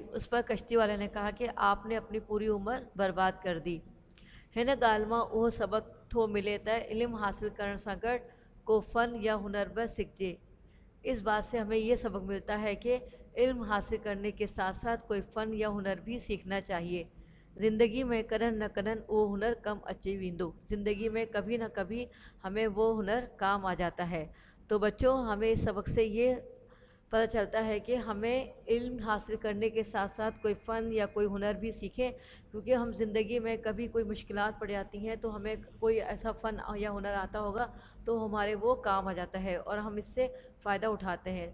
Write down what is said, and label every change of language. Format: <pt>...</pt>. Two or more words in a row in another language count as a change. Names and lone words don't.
<ur>اس پر کشتی والے نے کہا کہ آپ نے اپنی پوری عمر برباد کر دی.</ur> <sd>हिन ॻाल्हि मां उहो सबक थो मिले त इल्म हासिल करण सां गॾु को फ़न या हुनर बि सीखिजे।</sd> <ur>اس بات سے ہمیں یہ سبق ملتا ہے کہ علم حاصل کرنے کے ساتھ ساتھ کوئی فن یا ہنر بھی سیکھنا چاہیے.</ur> <sd>ज़िंदगी में कॾहिं न कॾहिं वो हुनर कम अची वेंदो।</sd> <ur>زندگی میں کبھی نہ کبھی ہمیں وہ ہنر کام آ جاتا ہے. تو بچوں، ہمیں اس سبق سے یہ پتا چلتا ہے کہ ہمیں علم حاصل کرنے کے ساتھ ساتھ کوئی فن یا کوئی ہنر بھی سیکھیں، کیونکہ ہم زندگی میں کبھی کوئی مشکلات پڑ جاتی ہیں تو ہمیں کوئی ایسا فن یا ہنر آتا ہوگا تو ہمارے وہ کام آ جاتا ہے اور ہم اس سے فائدہ اٹھاتے ہیں.</ur>